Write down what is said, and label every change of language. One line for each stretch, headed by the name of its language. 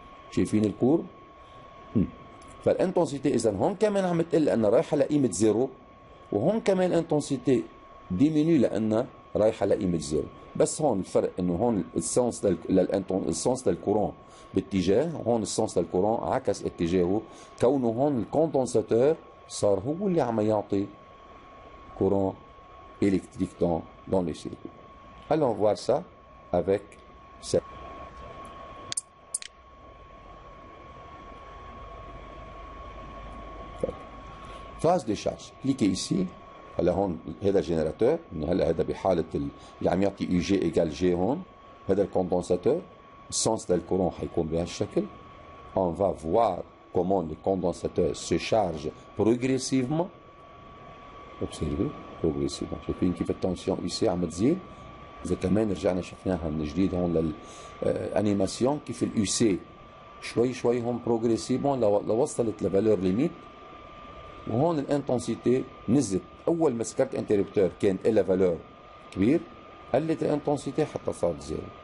Arabic: شايفين الكور؟ فالانتنسيتي اذا هون كمان عم تقل لانها رايحه لقيمه زيرو، وهون كمان الانتنسيتي ديميني لانها رايحه لقيمه زيرو. بس هون الفرق انه هون السنس للكورون باتجاه، هون السنس للكورون عكس اتجاهه، كونه هون الكوندنساتور صار هو اللي عم يعطي
French: courant électrique dans le circuit. Allons voir ça avec cette phase de charge. Cliquez ici.
Arabic: هلا هون هذا الجنراتور، هلا هذا بحاله اللي عم يعطي يو جي ايجال جي هون، هذا الكوندنساتور، السنس للكورون حيكون بهالشكل.
French: On va voir comment le condensateur se charge progressivement. Observez, progressivement.
Arabic: شايفين كيف التنسيون ici عم تزيد؟ إذا كمان رجعنا شفناها من جديد هون للانيماسيون كيف اليو سي شوي شوي هون بروغريسيفمون لوصلت لفالور ليميت، وهون الانتنسيتي نزلت. أول ما سكرت انتربتور كان إلها فالور كبير، قلت الانتنسيتي حتى صارت زيرو.